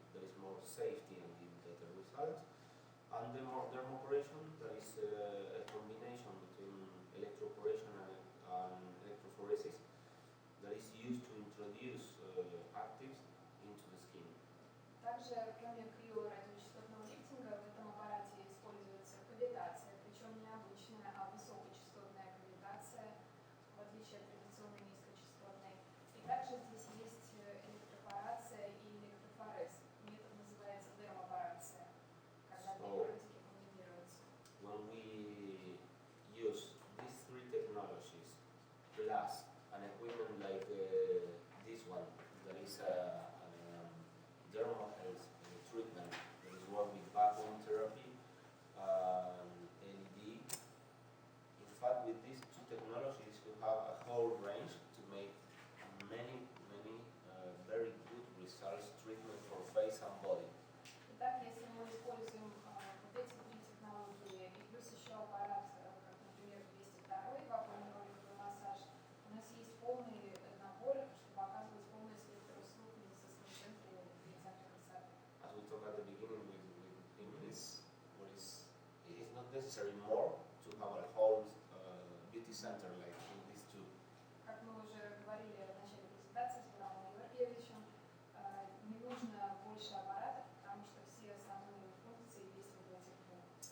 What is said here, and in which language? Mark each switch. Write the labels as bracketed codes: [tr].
[en] There is more safety and give better results. And the modern operation, that is a combination between electroporation and electrophoresis that is used to introduce actives into the skin. [ru] Также, кроме КРИО радиочастотного лифтинга, в этом аппарате используется кавитация, причем не обычная, а высокочастотная кавитация, в отличие от традиционной низкочастотной. И также здесь есть электропорация и электрофорез. Метод называется дермопорация, когда две практики комбинируются. [en] When we use these three technologies plus an equipment like this one, that is a dermal health treatment that is work with vacuum therapy and LED. In fact, with these two technologies, you have a whole range to make many very good results treatment for face and body. [ru] Итак, если мы используем вот эти три технологии и плюс еще аппарат, как, например, 202-й вакуумный роликовый массаж, у нас есть полный набор, чтобы оказывать полное спектроуслуг в медицинском центре и центре красоты. [en] As we talked at the beginning with English, it is not necessary more to have a whole beauty center like in these two. [ru] Как мы уже говорили в начале презентации с Браумом Георгиевичем, не нужно больше аппаратов, потому что все основные функции есть в этих двух.